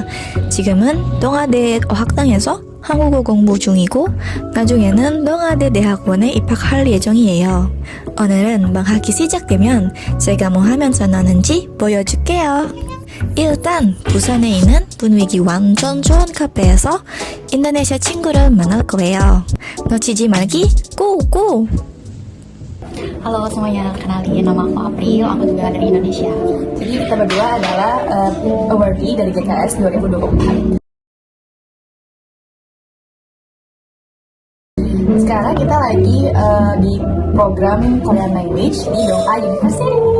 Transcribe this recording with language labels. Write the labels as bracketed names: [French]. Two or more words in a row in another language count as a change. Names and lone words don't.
[Korean] 지금은 동아대 어학당에서 한국어 공부 중이고 나중에는 동아대 대학원에 입학할 예정이에요. 오늘은 방학이 시작되면 제가 뭐 하면서 노는지 보여줄게요. 일단 부산에 있는 분위기 완전 좋은 카페에서 인도네시아 친구를 만날 거예요. 놓치지 말기 고고! [Indonesian] Halo semuanya, kenalin nama aku April, aku juga dari Indonesia. Jadi kita berdua adalah awardee dari GKS 2024. Sekarang kita lagi di program Korean Language di Dongha University.